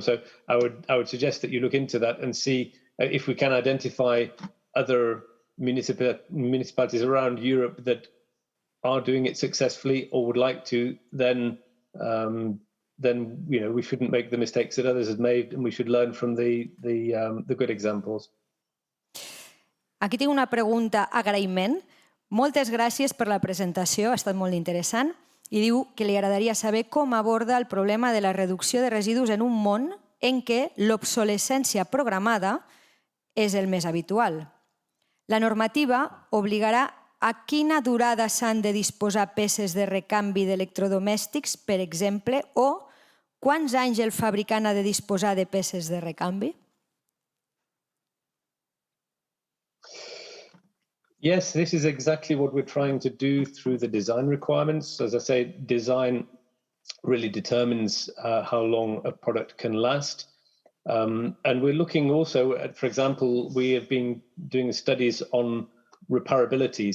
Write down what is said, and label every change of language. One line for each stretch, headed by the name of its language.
English: So I would suggest that you look into that and see if we can identify other municipalities around Europe that are doing it successfully or would like to, then we shouldn't make the mistakes that others have made, and we should learn from the good examples.
Catalan: Aquí tinc una pregunta, agraïment. Moltes gràcies per la presentació, ha estat molt interessant. I diu que li agradaria saber com aborda el problema de la reducció de residus en un món en què l'obsolescència programada és el més habitual. La normativa obligarà a quina durada s'han de disposar peces de recanvi d'electrodomèstics, per exemple, o quants anys el fabricant ha de disposar de peces de recanvi?
English: Yes, this is exactly what we're trying to do through the design requirements. As I say, design really determines how long a product can last. And we're looking also at, for example, we have been doing studies on repairability.